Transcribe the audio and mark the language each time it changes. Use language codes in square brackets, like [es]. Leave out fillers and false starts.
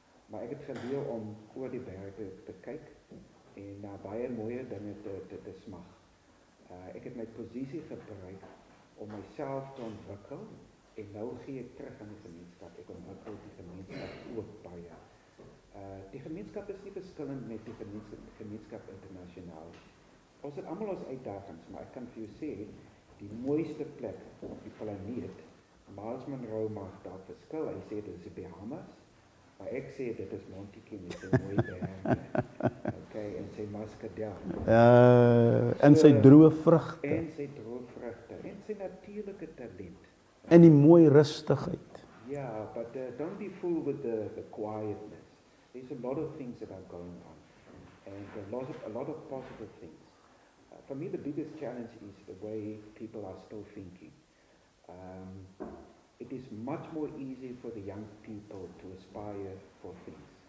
[af] Maar ek het geleer om oor die berge te kyk, en na baie mooie dinge te smag. Ek het my posisie gebruik om myself te ontwikkel, en nou gee ek terug aan die gemeenskap. Ek ontwikkel die gemeenskap ook baie. Die gemeenskap is nie verskillend met die gemeenskap internasionaal. Ons het almal ons uitdagings, maar ek kan vir jou sê, die mooiste plek op die planeet, Miles Monroe mag dalk verskil, hy sê dit is die Bahamas, maar ek sê dit is Montagu met sy mooi berge, okay, en sy muskadel. En sy droë vrugte. En sy droë vrugte, en sy natuurlike talent. En die mooi rustigheid. [en] Yeah, but don't be fooled with the quietness. There's a lot of things that are going on, and a lot of positive things. For me, the biggest challenge is the way people are still thinking. It is much more easy for the young people to aspire for things.